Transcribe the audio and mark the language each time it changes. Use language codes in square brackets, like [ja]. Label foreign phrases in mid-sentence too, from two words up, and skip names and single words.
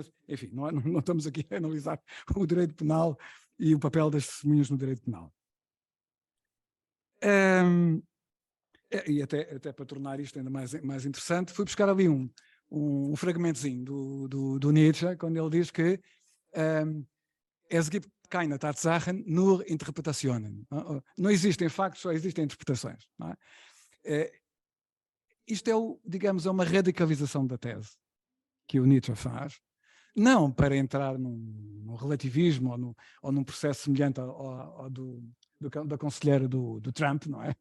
[pt] Mas, enfim, não estamos aqui a analisar o direito penal e o papel das testemunhas no direito penal. E até para tornar isto ainda mais interessante, fui buscar ali um fragmentozinho do Nietzsche, quando ele diz que [de] es gibt keine Tatsachen, nur Interpretationen. [pt] Não existem factos, só existem interpretações. Não é? Isto é, digamos, é uma radicalização da tese que o Nietzsche faz, não para entrar num relativismo ou num processo semelhante ao da conselheira do Trump, não é?